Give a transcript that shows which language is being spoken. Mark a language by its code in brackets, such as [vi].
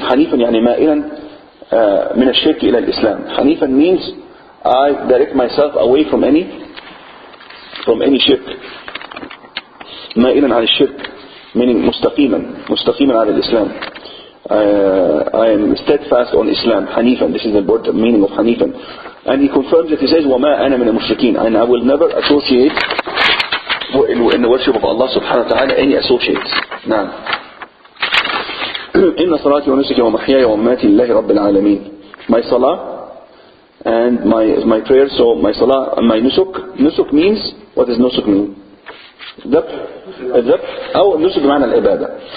[ar] حنيفا يعني مائلا من الشرك إلى الإسلام. [en] حنيفا means I direct myself away from any shirk. [ar] مائلا عن الشرك [en] meaning [ar] مستقيما على الإسلام. [en] I am steadfast on Islam. Hanifan, this is the word meaning of Hanifan. And he confirms that he says [ar] وَمَا أَنَا مِنَ الْمُشْرِكِينَ, [en] and I will never associate in the worship of Allah subhanahu wa ta'ala any associates. [ar] نعم. إِنَّ صَلَاتِي وَنُسُكِي وَمَحْيَايَ وَمَمَاتِي لِلَّهِ رَبِّ الْعَالَمِينَ. [en] My salah and my prayer, so my salah and my nusuk means, what does nusuk mean? [ar] الذبح أو nusuk بمعنى العبادة.